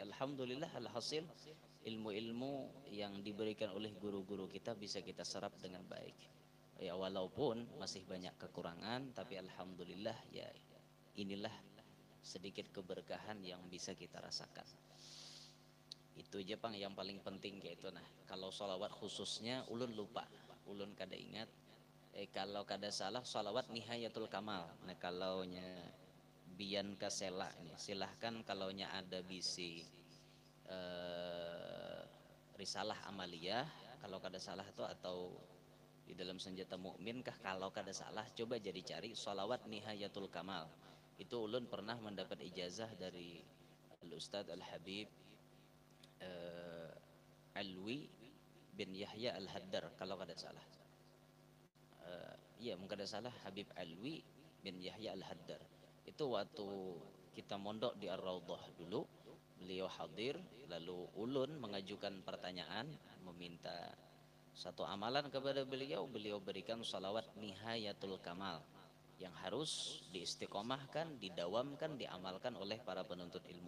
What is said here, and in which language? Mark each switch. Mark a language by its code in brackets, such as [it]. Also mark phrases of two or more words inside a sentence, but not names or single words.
[id] Alhamdulillah, alhasil ilmu-ilmu yang diberikan oleh guru-guru kita bisa kita serap dengan baik. Ya walaupun masih banyak kekurangan, tapi alhamdulillah ya inilah sedikit keberkahan yang bisa kita rasakan. [bjn] Itu aja pang yang paling penting yaitu. Nah kalau sholawat khususnya ulun lupa, ulun kada ingat. Kalau kada salah sholawat Nihayatul Kamal. Nah kalau nya bian kasela ini silahkan, kalau nya ada bisi risalah amaliyah kalau kada salah tuh, atau di dalam senjata mukmin kah, kalau kada salah coba jadi cari sholawat Nihayatul Kamal. Itu ulun pernah mendapat ijazah dari Al Ustadz Al Habib Alwi bin Yahya Al Haddar kalau kada salah. Iya mungkin kada salah, Habib Alwi bin Yahya Al Haddar. [id] Itu waktu kita mondok di Ar-Raudhah dulu, beliau hadir, lalu ulun mengajukan pertanyaan, meminta satu amalan kepada beliau. Beliau berikan salawat Nihayatul Kamal yang harus diistiqomahkan, didawamkan, diamalkan oleh para penuntut ilmu.